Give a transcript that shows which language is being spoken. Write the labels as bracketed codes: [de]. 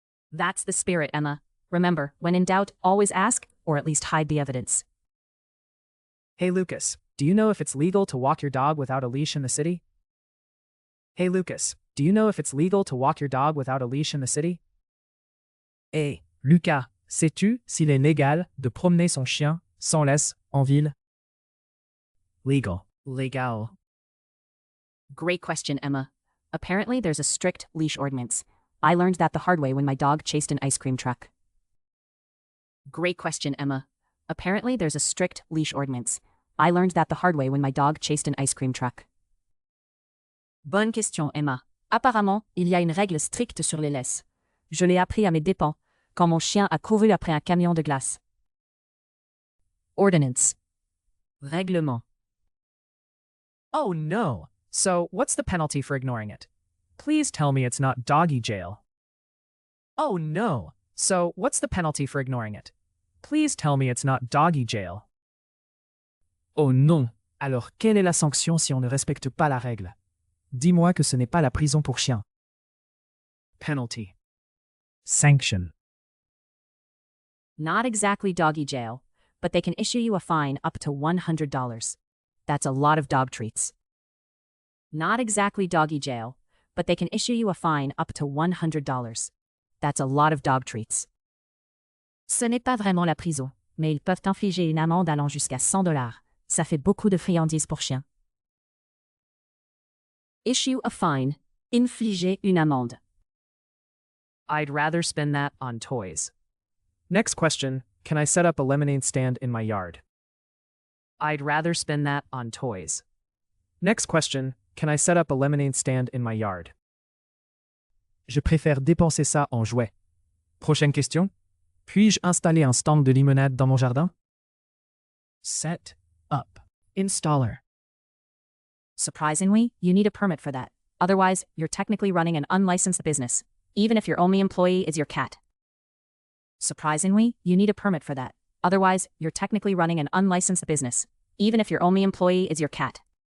[en] That's the spirit, Emma. Remember, when in doubt, always ask, or at least hide the evidence. Hey Lucas, do you know if it's legal to walk your dog without a leash in the city? Hey Lucas, do you know if it's legal to walk your dog without a leash in the city? [fr] Hey, Lucas, sais-tu s'il est légal de promener son chien sans laisse en ville? [en] Legal. Légal. Great question, Emma. Apparently, there's a strict leash ordinance. I learned that the hard way when my dog chased an ice cream truck. Great question, Emma. Apparently, there's a strict leash ordinance. I learned that the hard way when my dog chased an ice cream truck. [fr] Bonne question, Emma. Apparemment, il y a une règle stricte sur les laisses. Je l'ai appris à mes dépens, quand mon chien a couru après un camion de glace. [en] Ordinance. Règlement. Oh no! So, what's the penalty for ignoring it? Please tell me it's not doggy jail. Oh no! So, what's the penalty for ignoring it? Please tell me it's not doggy jail. [fr] Oh non! Alors, quelle est la sanction si on ne respecte pas la règle? Dis-moi que ce n'est pas la prison pour chien. [en] Penalty. Sanction. Not exactly doggy jail, but they can issue you a fine up to $100. That's a lot of dog treats. Not exactly doggy jail, but they can issue you a fine up to $100. That's a lot of dog treats. [fr] Ce n'est pas vraiment la prison, mais ils peuvent infliger une amende allant jusqu'à $100. Ça fait beaucoup de friandises pour chien. [en] Issue a fine. [fr] Infliger une amende. [en] I'd rather spend that on toys. Next question, can I set up a lemonade stand in my yard? I'd rather spend that on toys. Next question, can I set up a lemonade stand in my yard? [fr] Je préfère dépenser ça en jouets. Prochaine question. Puis-je installer un stand de limonade dans mon jardin? [en] Set up. Installer. Surprisingly, you need a permit for that. Otherwise, you're technically running an unlicensed business, even if your only employee is your cat. Surprisingly, you need a permit for that. Otherwise, you're technically running an unlicensed business, even if your only employee is your cat.